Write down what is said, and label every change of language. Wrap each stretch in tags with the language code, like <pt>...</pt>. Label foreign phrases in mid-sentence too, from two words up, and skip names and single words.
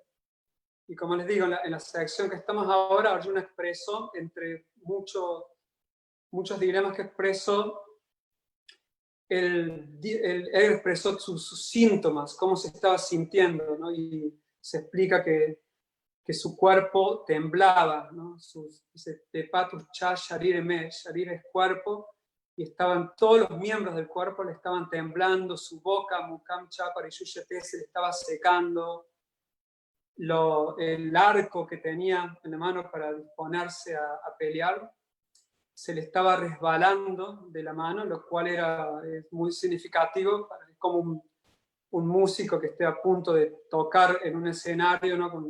<es>Y como les digo, en la sección que estamos ahora, Arjuna expresó, entre muchos dilemas que expresó, él expresó sus síntomas, cómo se estaba sintiendo, ¿no? Y se explica que su cuerpo temblaba, ¿no? Dice,</es> <sa>Tepatus cha sharire me,</sa> <es>sharire es cuerpo, y estaban todos los miembros del cuerpo le estaban temblando, su boca,</es> <sa>mukam cha parishuyate,</sa> <es>se le estaba secando, el arco que tenía en la mano para disponerse a pelear se le estaba resbalando de la mano, lo cual es muy significativo, como un músico que esté a punto de tocar en un escenario, ¿no?</es>